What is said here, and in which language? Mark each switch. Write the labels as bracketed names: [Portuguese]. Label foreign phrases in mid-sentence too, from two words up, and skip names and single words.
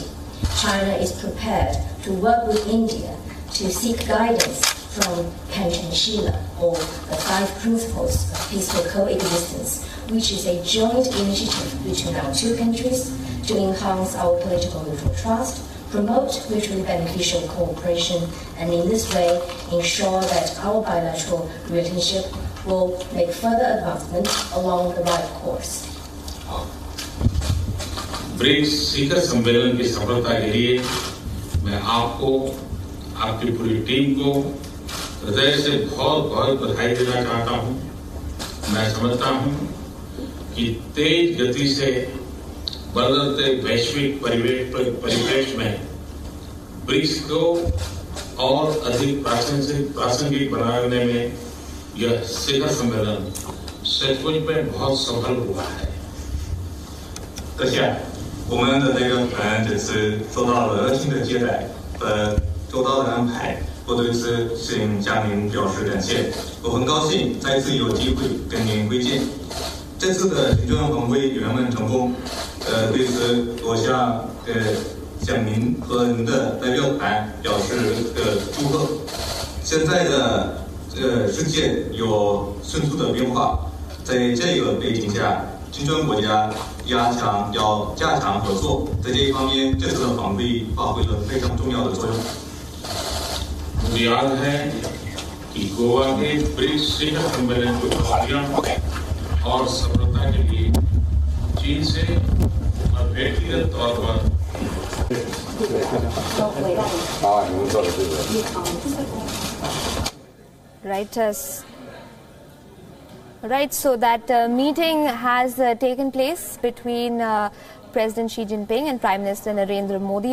[English] China is prepared to work with India to seek guidance from Panchashila, or the 5 principles of peaceful coexistence, which is a joint initiative between our two countries to enhance our political mutual trust, promote mutually beneficial cooperation, and in this way ensure that our bilateral relationship will make further advancement along the right course. [Hindi] ब्रिक्स शिखर सम्मेलन की सफलता के लिए मैं आपको, आपकी पूरी टीम को हृदय से बहुत बहुत बधाई देना चाहता हूं। मैं समझता हूं कि तेज गति से बदलते वैश्विक परिवेश में ब्रिक्स को और अधिक प्रासंगिक बनाने में यह शिखर सम्मेलन सचमुच में बहुत सफल हुआ है। [Chinese] 阁下，我们的这个团这次受到了热情的接待和周到的安排，我对此先向您表示感谢。我很高兴再次有机会跟您会见。这次的中央峰会圆满成功，对此我向您和您的代表团表示祝贺。现在的世界有迅速的变化，在这个背景下，金砖国家要加强合作，在这一方面，这次的峰会发挥了非常重要的作用。 [Hindi] मुझे याद है कि गोवा के ब्रिक्स शिखर सम्मेलन की खुशियां और सफलता के लिए चीन से और व्यक्तिगत तौर पर [English] Right, so that meeting has taken place between President Xi Jinping and Prime Minister Narendra Modi.